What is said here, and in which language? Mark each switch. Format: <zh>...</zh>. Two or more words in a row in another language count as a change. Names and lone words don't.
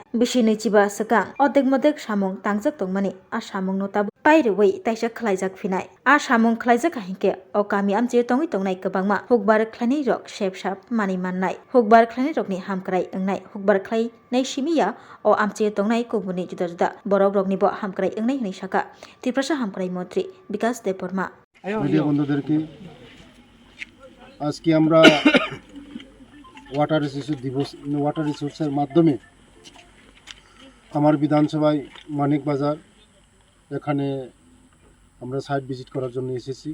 <trp>बिसि नैजिबा सकां अदेक मदेक सामुं तांजक तंमानि आ सामुं नोताबो पाइरुवै ताइसा खलायजाक फिनाय आ सामुं खलायजाक हिंके अ कामि आमचे तंगै तंनाय गोबांमा हुकबार खलायनाय रक शेप साप मानि माननाय हुकबार खलायनाय रकनि हामख्राय ओंनाय हुकबार खलायनाय सिमिया अ आमचे तंनाय गुबुननि जुदा जुदा बरक रकनिबो हामख्राय ओंनाय होनाय साका त्रिपुरा हामख्राय मन्त्री विकास देब बर्मा</trp> <bn>মিডিয়া বন্ধুদেরকে আজকে আমরা</bn> <en>water resource</en> <bn>মাধ্যমে আমার বিধানসভায় মানিক বাজার এখানে আমরা</bn> <en>site visit</en> <bn>করার জন্য এসেছি।</bn>